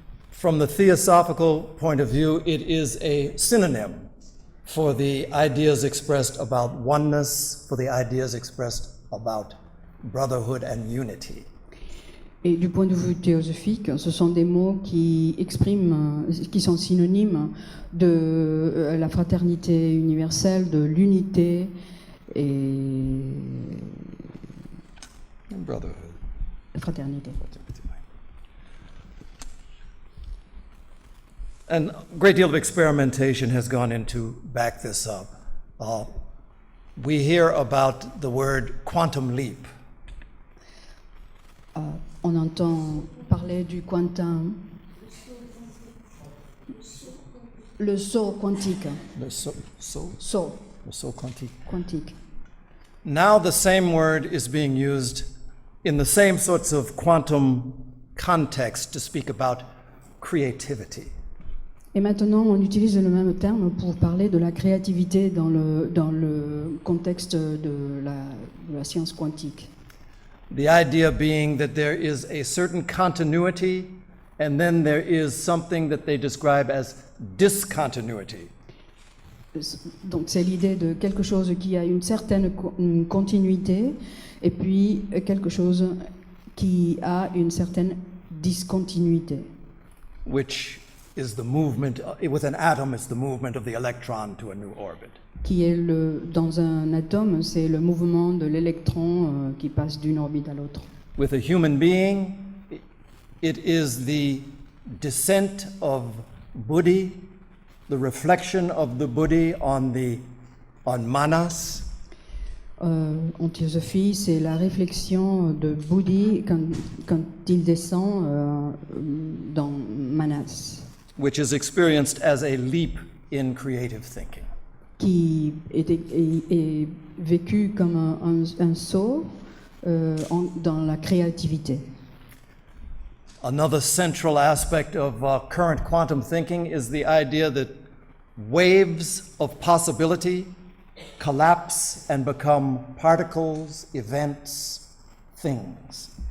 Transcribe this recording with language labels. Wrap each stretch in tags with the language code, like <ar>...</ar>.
<en>From the theosophical point of view, it is a synonym for the ideas expressed about oneness, for the ideas expressed about brotherhood and unity.</en> <fr>Et du point de vue théosophique, ce sont des mots qui expriment, qui sont synonymes de la fraternité universelle, de l'unité et</fr> <en>Brotherhood.</en> <fr>la fraternité.</fr> <en>And a great deal of experimentation has gone into back this up. We hear about the word quantum leap.</en> <fr>On entend parler du quantum, le saut quantique,</fr> <en>The saut</en> <fr>quantique.</fr> <en>Now the same word is being used in the same sorts of quantum context to speak about creativity.</en> <fr>Et maintenant, on utilise le même terme pour parler de la créativité dans le contexte de la science quantique.</fr> <en>The idea being that there is a certain continuity and then there is something that they describe as discontinuity.</en> <fr>Donc c'est l'idée de quelque chose qui a une certaine continuité et puis quelque chose qui a une certaine discontinuité.</fr> <en>Which is the movement, with an atom, it's the movement of the electron to a new orbit.</en> <fr>Qui est dans un atome, c'est le mouvement de l'électron qui passe d'une orbite à l'autre.</fr> <en>With a human being, it is the descent of buddhi, the reflection of the buddhi on manas.</en> <fr>En théosophie, c'est la réflexion de Buddhi quand il descend dans Manas,</fr> <en>Which is experienced as a leap in creative thinking.</en> <fr>qui est vécu comme un saut dans la créativité.</fr> <en>Another central aspect of current quantum thinking is the idea that waves of possibility collapse and become particles, events, things.</en>